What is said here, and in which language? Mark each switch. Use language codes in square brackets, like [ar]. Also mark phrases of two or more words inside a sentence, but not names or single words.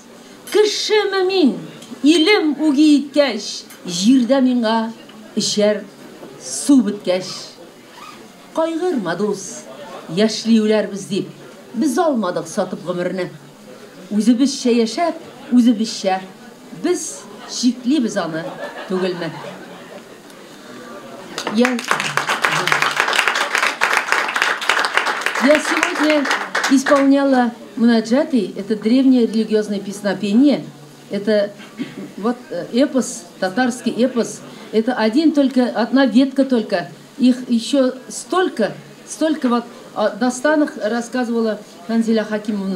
[tt] Кешеме мин, илем үги иткәч, җирдә миңа эчәр су беткәч. Кайгырма дус, яшьли үләрбез дип, без алмадык сатып гомерне. Үзебезчә яшәп, үзебезчә, без чиклибез аны түгелме? [ru] Я сегодня исполняла мунаджаты, это древнее религиозное песнопение, это вот эпос, татарский эпос, это одна ветка только, их еще столько вот о достанах рассказывала Ханзиля Хакимовна.